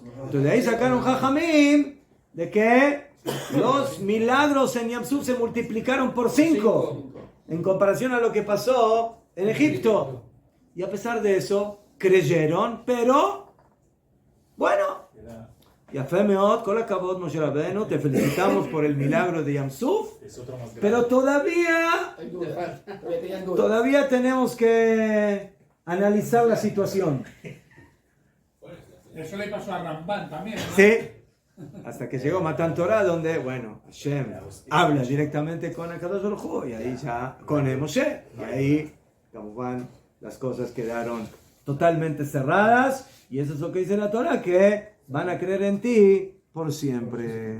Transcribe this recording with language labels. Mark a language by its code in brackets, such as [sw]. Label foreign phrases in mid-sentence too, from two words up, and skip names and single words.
[es] Entonces de ahí sacaron Jajamim de que los milagros en Yamsuf se multiplicaron por 5 en comparación a lo que pasó en Egipto. Y a pesar de eso, creyeron, pero bueno, [he] יפה מאוד, כל הכבוד משה רבנו, [es] te felicitamos por el milagro de Yamsuf, pero todavía tenemos que analizar la situación. Eso le pasó a Rambán también, ¿no? Sí, hasta que llegó [he] מתן תורה, [es] donde, bueno, Hashem habla directamente con [he] הקדוש ברוך הוא, [es] y ahí ya con Moshe, y ahí, como van, las cosas quedaron totalmente cerradas, y eso es lo que dice la Torah, que van a creer en ti por siempre.